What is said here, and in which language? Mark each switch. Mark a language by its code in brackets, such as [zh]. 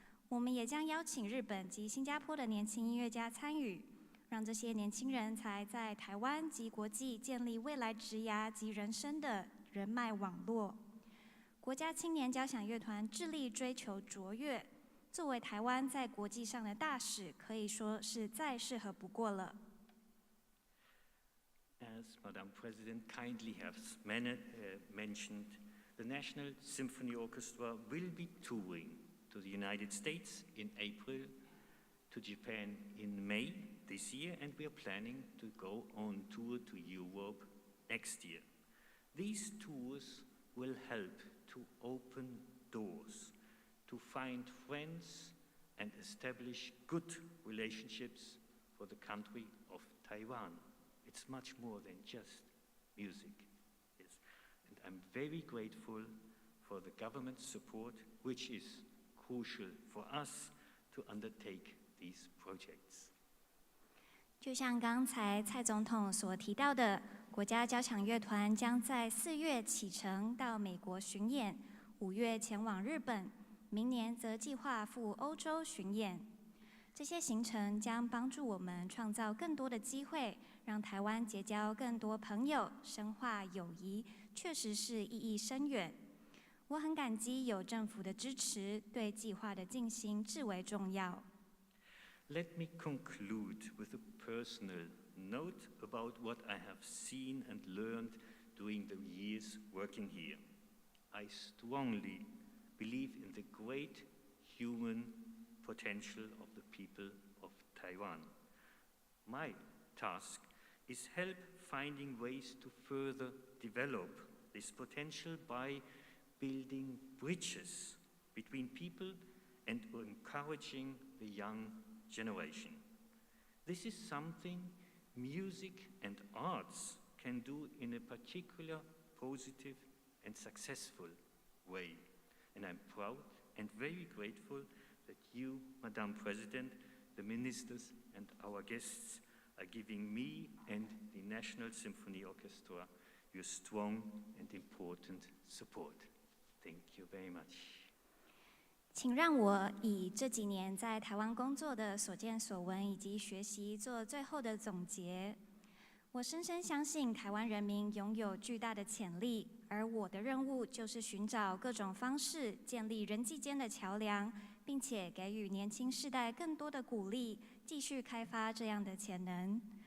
[zh] 我们也将邀请日本及新加坡的年轻音乐家参与，让这些年轻人才在台湾及国际建立未来职涯及人生的人脉网络。国家青年交响乐团致力追求卓越，作为台湾在国际上的大使，可以说是再适合不过了。 [en] As Madam President kindly has mentioned, the National Symphony Orchestra will be touring to the United States in April, to Japan in May this year, and we are planning to go on tour to Europe next year. These tours will help to open doors, to find friends and establish good relationships for the country of Taiwan. It's much more than just music. Yes. And I'm very grateful for the government's support, which is crucial for us to undertake these projects. 就像刚才蔡总统所提到的，国家交响乐团将在4月启程到美国巡演，5月前往日本，明年则计划赴欧洲巡演。这些行程将帮助我们创造更多的机会，让台湾结交更多朋友，深化友谊，确实是意义深远。我很感激有政府的支持，对计划的进行至为重要。 Let me conclude with a personal note about what I have seen and learned during the years working here. I strongly believe in the great human potential of the people of Taiwan. My task is help finding ways to further develop this potential by building bridges between people and encouraging the young generation. This is something music and arts can do in a particular positive and successful way. And I'm proud and very grateful that you, Madam President, the ministers and our guests are giving me and the National Symphony Orchestra your strong and important support. Thank you very much. [zh] 请让我以这几年在台湾工作的所见所闻以及学习做最后的总结。我深深相信台湾人民拥有巨大的潜力，而我的任务就是寻找各种方式，建立人际间的桥梁，并且给予年轻世代更多的鼓励，继续开发这样的潜能。